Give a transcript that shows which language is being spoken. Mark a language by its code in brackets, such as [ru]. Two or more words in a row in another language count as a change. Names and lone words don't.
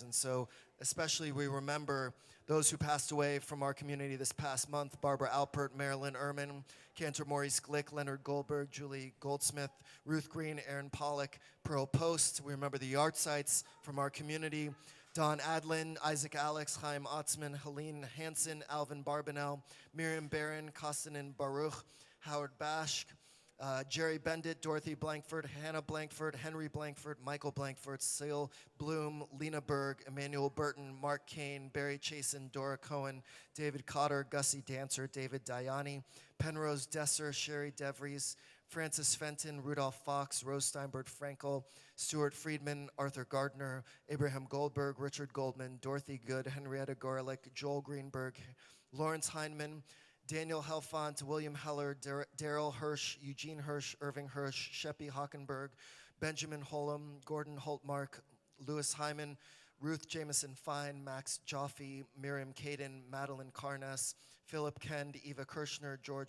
[en] And so especially we remember those who passed away from our community this past month: Barbara Alpert, Marilyn Ehrman, Cantor Maurice Glick, Leonard Goldberg, Julie Goldsmith, Ruth Green, Aaron Pollock, Pearl Post. We remember the yard sites from our community: Don Adlin, Isaac Alex, Chaim Otzman, Helene Hansen, Alvin Barbanel, Miriam Barron, Kostanin Baruch, Howard Bashk, Jerry Bendit, Dorothy Blankford, Hannah Blankford, Henry Blankford, Michael Blankford, Seal Bloom, Lena Berg, Emmanuel Burton, Mark Kane, Barry Chasen, Dora Cohen, David Cotter, Gussie Dancer, David Dayani, Penrose Desser, Sherry DeVries, Francis Fenton, Rudolph Fox, Rose Steinberg Frankel, Stuart Friedman, Arthur Gardner, Abraham Goldberg, Richard Goldman, Dorothy Good, Henrietta Gorelick, Joel Greenberg, Lawrence Heineman, Daniel Helfont, William Heller, Daryl Hirsch, Eugene Hirsch, Irving Hirsch, Sheppy Hockenberg, Benjamin Holm, Gordon Holtmark, Louis Hyman, Ruth Jameson Fine, Max Joffe, Miriam Caden, Madeline Carnes, Philip Kend, Eva Kirshner, George